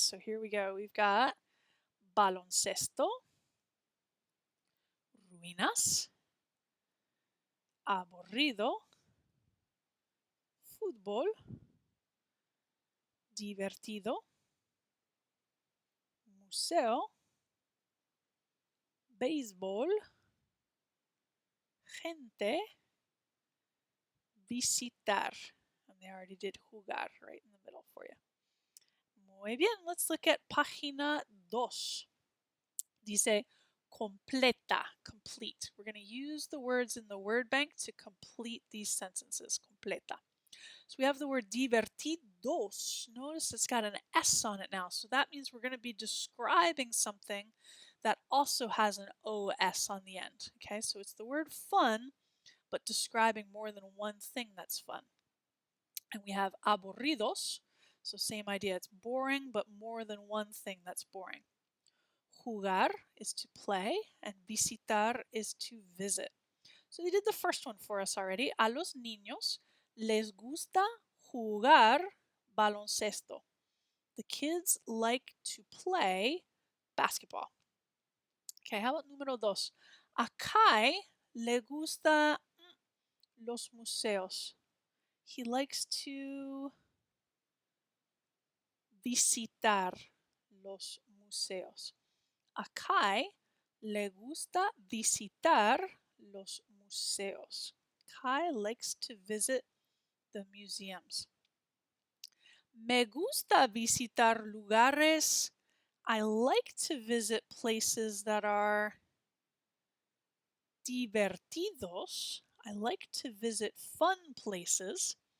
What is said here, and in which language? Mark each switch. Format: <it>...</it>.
<en>So here we go. We've got</en> <es>baloncesto, ruinas, aburrido, fútbol, divertido, museo, béisbol, gente, visitar.</es> <en>And they already did jugar right in the middle for you.</en> <es>Muy bien,</es> <en>let's look at página 2.</en> <es>Dice completa, complete.</es> <en>We're going to use the words in the word bank to complete these sentences. Completa. So we have the word divertidos. Notice it's got an S on it now. So that means we're going to be describing something that also has an OS on the end. Okay, so it's the word fun, but describing more than one thing that's fun. And we have aburridos. So same idea. It's boring, but more than one thing that's boring. Jugar is to play, and visitar is to visit. So they did the first one for us already.</en> <es>A los niños les gusta jugar baloncesto.</es> <en>The kids like to play basketball. Okay, how about número 2?</en> <es>A Kai le gusta los museos.</es> <en>He likes to</en> <es>visitar los museos. A Kai le gusta visitar los museos.</es> <en>Kai likes to visit the museums.</en> <es>Me gusta visitar lugares.</es> <en>I like to visit places that are divertidos. I like to visit fun places.</en>